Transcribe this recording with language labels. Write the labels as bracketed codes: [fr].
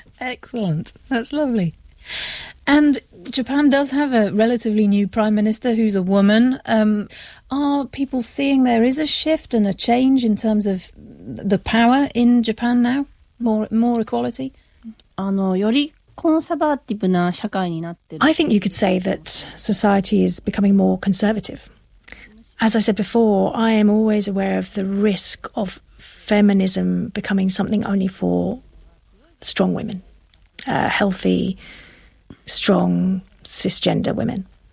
[en] Excellent. That's lovely. And Japan does have a relatively new prime minister who's a woman. Are people seeing there is a shift and a change in terms of the power in Japan now? More equality? [ja] より conservative な社会になってる。 [en] I think you could say that society is becoming more conservative. As I said before, I am always aware of the risk of feminism becoming something only for strong women, healthy, strong, cisgender women.